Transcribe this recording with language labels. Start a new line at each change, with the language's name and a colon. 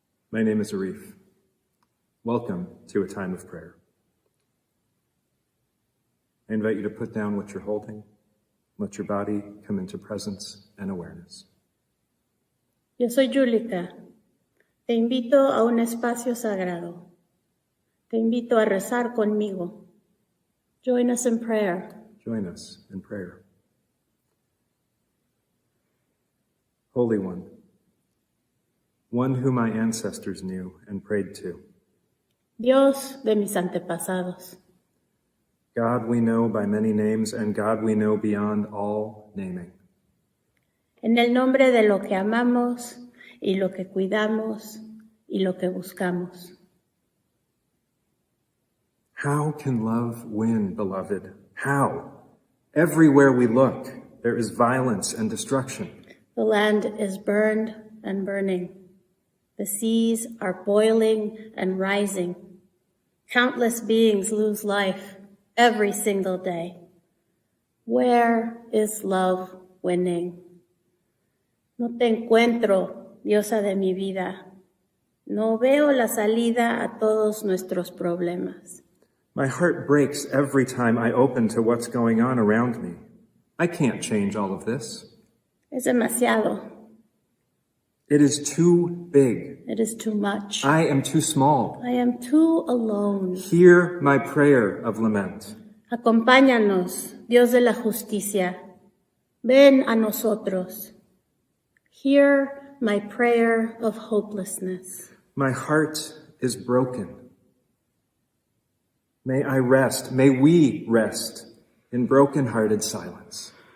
English: My name is Arif. Welcome to a time of prayer. I invite you to put down what you're holding. Let your body come into presence and awareness.
Spanish: Yo soy Julika. Te invito a un espacio sagrado. Te invito a rezar conmigo.
English: Join us in prayer. Join us in prayer. Holy One, one whom my ancestors knew and prayed to.
Spanish: Dios de mis antepasados.
English: God we know by many names, and God we know beyond all naming.
Spanish: En el nombre de lo que amamos y lo que cuidamos y lo que buscamos.
English: How can love win, beloved? How? Everywhere we look, there is violence and destruction. The land is burned and burning. The seas are boiling and rising. Countless beings lose life every single day. Where is love winning?
Spanish: No te encuentro, diosa de mi vida. No veo la salida a todos nuestros problemas.
English: My heart breaks every time I open to what's going on around me. I can't change all of this.
Spanish: Es demasiado.
English: It is too big. It is too much. I am too small. I am too alone. Hear my prayer of lament.
Spanish: Acompáñanos, Dios de la justicia. Ven a nosotros.
English: Hear my prayer of hopelessness. My heart is broken. May I rest, may we rest in broken-hearted silence.